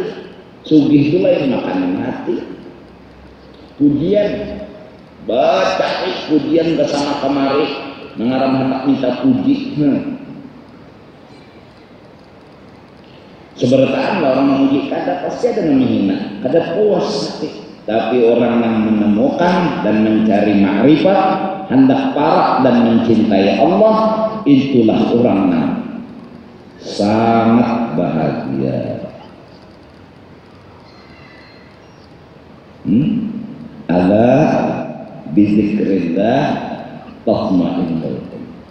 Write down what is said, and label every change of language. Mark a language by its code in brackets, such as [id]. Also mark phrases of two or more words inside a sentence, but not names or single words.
[id] Sugih itu lain makanan hati. Pujian. Baca pujian bersama kemari. Mengarang hendak minta puji. [bjn] Seberataan lah orang memuji, kada pasti ada yang menghina, kada puas hati. [id] Tapi orang yang menemukan dan mencari ma'rifat, hendak parah dan mencintai Allah, itulah orang yang sangat bahagia. [ar] ألا بذكر الله تطمئن القلوب.